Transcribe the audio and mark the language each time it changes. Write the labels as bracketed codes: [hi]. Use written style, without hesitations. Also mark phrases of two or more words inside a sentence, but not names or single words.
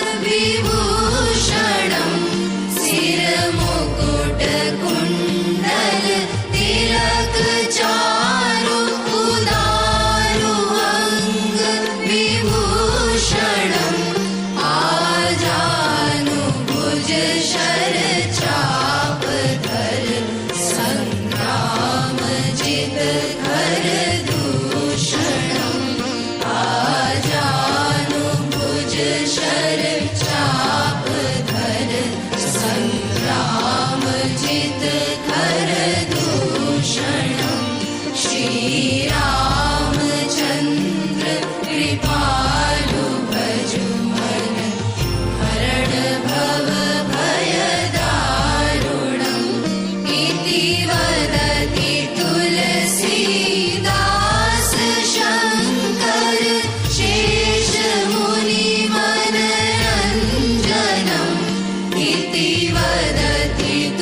[awa] विभूषणं सिर मुकुट कुण्डल तिलक चारु उदारु अङ्ग विभूषणं आजानुभुज शर चाप धर संग्राम जित घर दूषणं आजानुभुज शर चाप धर संग्राम जित घर दूषणं श्रीरामचन्द्र कृपालु भजु मन हरण भव भय दारुणम् [sa] इति वदति [awa] तुलसीदास शङ्कर शेषमुनिमनरञ्जनम् [sa] इति वदति